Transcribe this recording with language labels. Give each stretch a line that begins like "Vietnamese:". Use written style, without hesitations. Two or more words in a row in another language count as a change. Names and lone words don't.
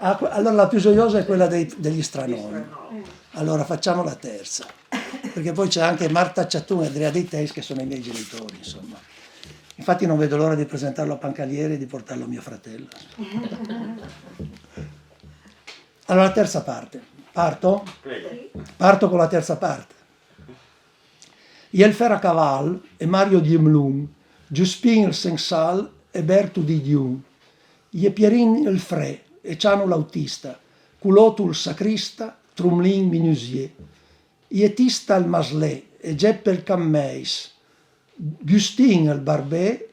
Italian: Allora la più gioiosa è quella degli stranomi. Allora facciamo la terza, perché poi c'è anche Marta Ciattun e Andrea Dei Teis che sono i miei genitori, insomma. Infatti non vedo l'ora di presentarlo a Pancalieri e di portarlo a mio fratello. Allora la terza parte. Parto? Prego. Parto con la terza parte. Jelfer Caval e Mario Diemlum, Giuspin il Sensal e Bertu di Diun, Je Pierin il Fre e Ciano l'autista, Culotul Sacrista, Trumlin Minusier, Ietista il Maslé e Geppe il Cammeis, Gustin il Barbé